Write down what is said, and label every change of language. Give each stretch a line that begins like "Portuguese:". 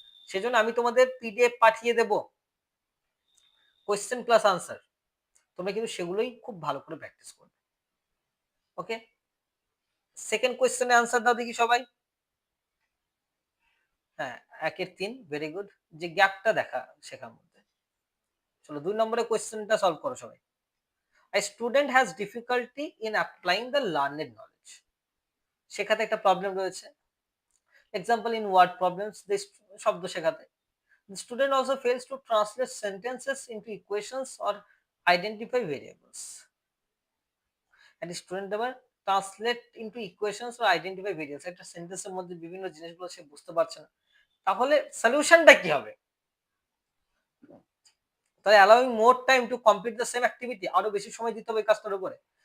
Bangla: সেজন্য আমি তোমাদের পিডিএফ পাঠিয়ে দেব, কোয়েশ্চেন প্লাস আনসার, তোমরা কিন্তু সেগুলোই খুব ভালো করে প্র্যাকটিস করবে। ওকে, সেকেন্ড কোয়েশ্চেনে আনসার দাও দেখি সবাই। হ্যাঁ, 1-3, ভেরি গুড। যে গ্যাপটা দেখা শেখার মধ্যে। চলো 2 নম্বরের কোয়েশ্চেনটা সলভ করো সবাই।
English: A student has difficulty in applying the learned knowledge,
Bangla: শেখাতে একটা প্রবলেম রয়েছে।
English: example in word problems,
Bangla: শব্দ শেখাতে।
English: The student also fails to translate sentences into equations or identify variables.
Bangla: And student আবার
English: translate into equations or identify variables,
Bangla: একটা সেন্টেন্সের মধ্যে বিভিন্ন জিনিসগুলো সে বুঝতে পারছে না, তাহলে সলিউশনটা কি হবে? তাহলে
English: allowing more time to complete the same activity,
Bangla: আরো বেশি সময় দিতে হবে এই কাজটার উপরে।